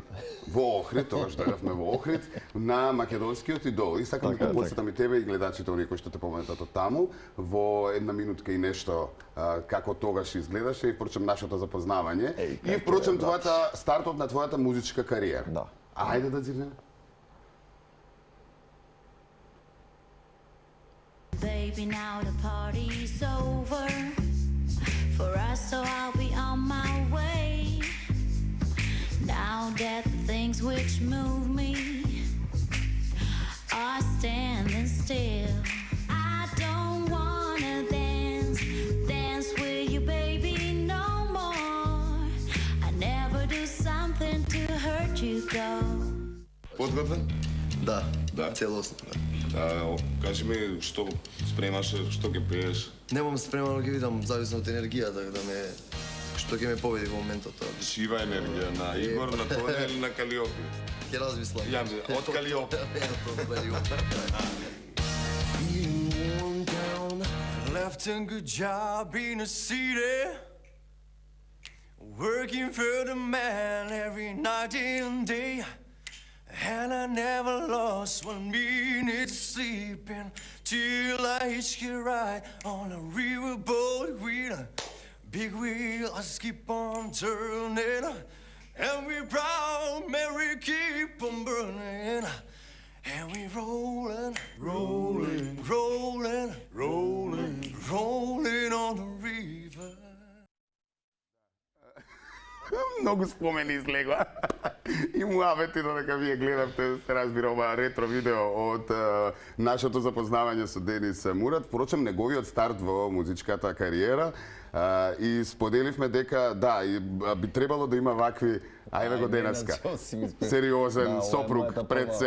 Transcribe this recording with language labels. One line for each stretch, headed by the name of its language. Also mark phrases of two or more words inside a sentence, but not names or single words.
Macedonian: Во Охрид, тогаш дојдовме во Охрид, на македонскиот идол. И сакам да подсетам и тебе и гледачите, оние кои што те помнат од таму, во една минутка и нешто како тогаш изгледаше и впрочем нашето запознавање. И впрочем стартот на твојата музичка кариера. Да. Ајде да зирнеме.
English: Baby, now the party's over for us, so I'll be on my way. Now that the things which move me are standing still. I don't wanna dance with you, baby, no more. I never do something to hurt you, though.
Macedonian: Подготвен? Да, Да? целосно. Кажи ми, што спремаш, што ќе пееш? Немам спремано, ќе видам зависно од енергијата, што ќе ме победи во моментот. Шива енергија на Игор, на Тоне или на Калиопи? Ќе размислам. Од Калиопи.
English: Feeling worn down, left a good job in a city, working for the man every night and day. And I never lost 1 minute sleeping till I hitched a ride on a riverboat with a big wheel. I just keep on turning, and we proud Mary keep on burning, and we rolling, rolling, rolling, rolling, rolling on the river.
Macedonian: Многу спомени излегува. И муавети додека вие гледавте, се разбира, ова ретро видео од нашето запознавање со Денис Мурат. Впрочем, неговиот старт во музичката кариера и споделивме дека да, би требало да има вакви, ајде го денеска, сериозен сопруг пред се.